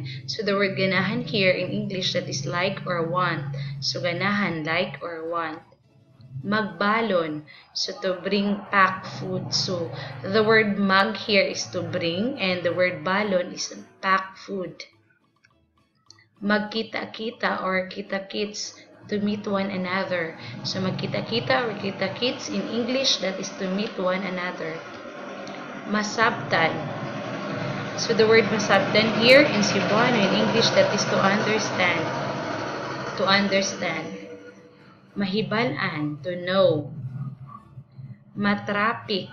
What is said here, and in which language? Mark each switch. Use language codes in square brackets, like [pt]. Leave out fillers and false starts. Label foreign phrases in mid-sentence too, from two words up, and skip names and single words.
[en] So the word ganahan here in English, that is like or want. So ganahan, like or want. Magbalon. So to bring pack food. So the word mag here is to bring, and the word balon is pack food. Magkita-kita or kita-kits, to meet one another. So magkita-kita or kita-kits in English, that is to meet one another. Masabtan. So the word masabtan here in Cebuano in English, that is to understand. To understand. Mahibalan, to know. Matrapik.